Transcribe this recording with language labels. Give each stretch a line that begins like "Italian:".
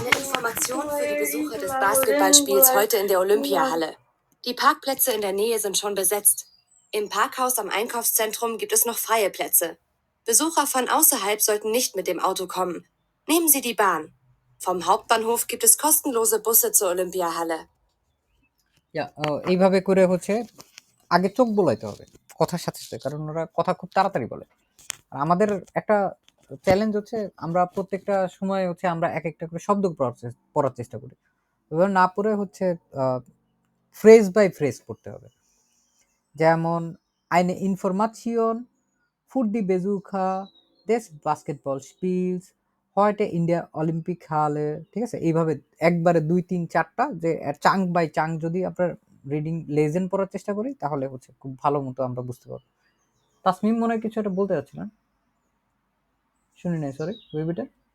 German: Eine Information für die Besucher des Basketballspiels heute in der Olympiahalle. Die Parkplätze in der Nähe sind schon besetzt. Im Parkhaus am Einkaufszentrum gibt es noch freie Plätze. Besucher von außerhalb sollten nicht mit dem Auto kommen. Nehmen Sie die Bahn. Vom Hauptbahnhof gibt es kostenlose Busse zur Olympiahalle.
Bangla: এইভাবে করে হচ্ছে আগে চোখ বোলাইতে হবে কথার সাথে সাথে, কারণ ওরা কথা খুব তাড়াতাড়ি বলে। আর আমাদের একটা চ্যালেঞ্জ হচ্ছে আমরা প্রত্যেকটা সময় হচ্ছে আমরা এক একটা করে শব্দ পড়ার চেষ্টা করি, এবার না পড়ে হচ্ছে ফ্রেজ বাই ফ্রেজ পড়তে হবে।
German: যেমন eine Information für die Besucher des Basketballspiels heute in der Olympic-Halle,
Bangla: ঠিক আছে? এইভাবে একবারে ২, ৩, ৪ টা যে চাঙ্ক বাই চাঙ্ক যদি আপনার রিডিং লেজেন্ড পড়ার চেষ্টা করি তাহলে হচ্ছে খুব ভালো মতো আমরা বুঝতে পারবো। তাসমিম মনে হয় কিছু একটা বলতে চাচ্ছিলেন, শুনি নাই, সরি, রিপিট ইট।